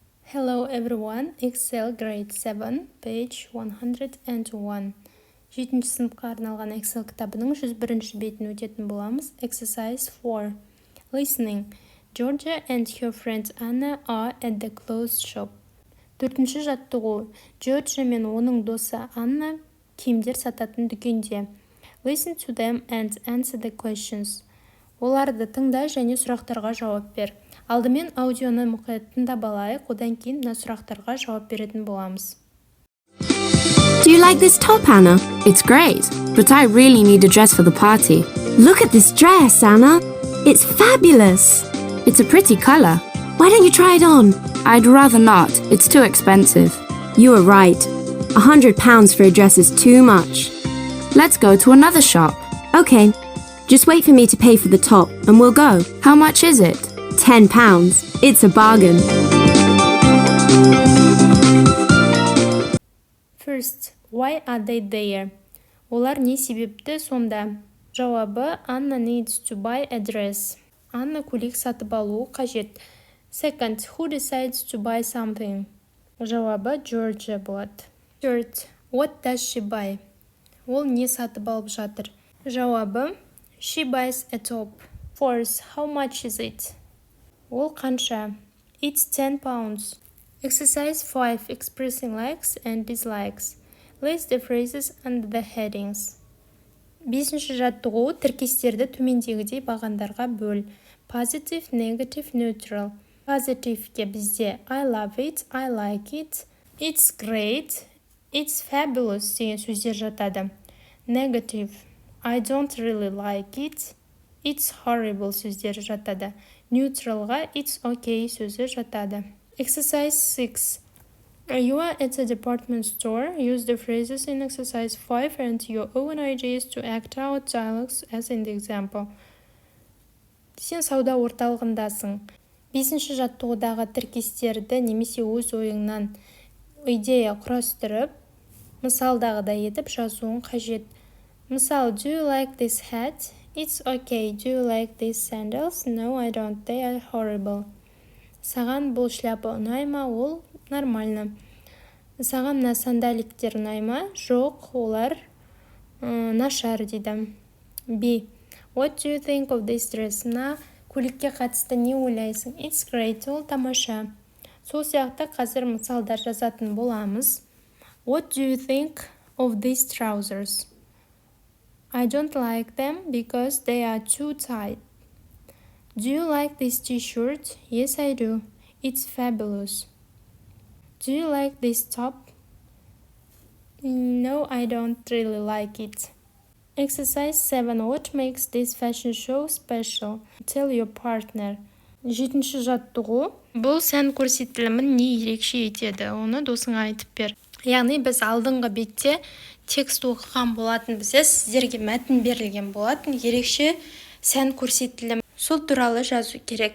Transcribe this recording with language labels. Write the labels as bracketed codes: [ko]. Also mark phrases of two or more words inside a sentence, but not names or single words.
[en] Hello everyone, Excel grade 7, page 101. [kk] 7-ші сыныпқа арналған Excel кітабының 101-ші бетін өтетін боламыз. [en] Exercise 4. Listening. Georgia and her friend Anna are at the clothes shop. [kk] 4-ші жаттығу. Georgia мен оның досы Анна киімдер сататын дүкенде. [en] Listen to them and answer the questions. [kk] Оларды тыңда және сұрақтарға жауап бер. Алдымен аудионы мұқият тыңдап алайық, одан кейін мына сұрақтарға жауап беретін боламыз. [en] Do you like this top, Anna? It's great, but I really need a dress for the party. Look at this dress, Anna. It's fabulous. It's a pretty color. Why don't you try it on? I'd rather not. It's too expensive. You are right. £100 for a dress is too much. Let's go to another shop. Okay. Just wait for me to pay for the top and we'll go. How much is it? £10. It's a bargain. First, why are they there? [kk] Олар не себепті сонда? Жауабы, [en] Anna needs to buy a dress. [kk] Анна көйлек сатып алуы қажет. [en] Second, who decides to buy something? [kk] Жауабы, Georgia болады. [en] Third, what does she buy? [kk] Ол не сатып алып жатыр? Жауабы, [en] she buys a top. Fourth, how much is it? [kk] Ол қанша? [en] It's £10. Exercise 5. Expressing likes and dislikes. List the phrases under the headings. [kk] 5-ші жаттығу. Тіркестерді төмендегідей бағандарға бөл. [en] Positive, negative, neutral. [kk] Positive-ке бізде [en] I love it, I like it, it's great, it's fabulous [kk] деген сөздер жатады. Negative, [en] I don't really like it, it's horrible [kk] сөздері жатады. Neutralға [en] it's okay [kk] сөзі жатады. Exercise 6. [en] You are at a department store. Use the phrases in exercise 5 and your own ideas to act out dialogues as in the example. [kk] Сен сауда орталығындасың. 5-ші жаттығудағы тіркестерді немесе өз ойыңнан идея құрастырып, мысалдағыдай етіп жазуың қажет. Мысал, [en] do you like this hat? It's okay. Do you like these sandals? No, I don't. They are horrible. [kk] Саған бұл шляпа ұнай ма? Ол нормально. Саған мына сандаликтер ұнай ма? Жоқ, олар нашар дейді. [en] B. What do you think of this dress? [kk] Мына көйлекке қатысты не ойлайсың? [en] It's great. [kk] Ол тамаша. Сол сияқты қазір мысалдар жазатын боламыз. [en] What do you think of these trousers? I don't like them because they are too tight. Do you like this t-shirt? Yes, I do. It's fabulous. Do you like this top? No, I don't really like it. Exercise 7. What makes this fashion show special? Tell your partner. [kk] 7-ші жаттығу. Бұл сән көрсетілімін не ерекше етеді? Оны досыңа айтып бер. Яғни біз алдыңғы бетте текст оқыған болатын бізде, сіздерге мәтін берілген болатын, ерекше сән көрсетілім. Сол туралы жазу керек.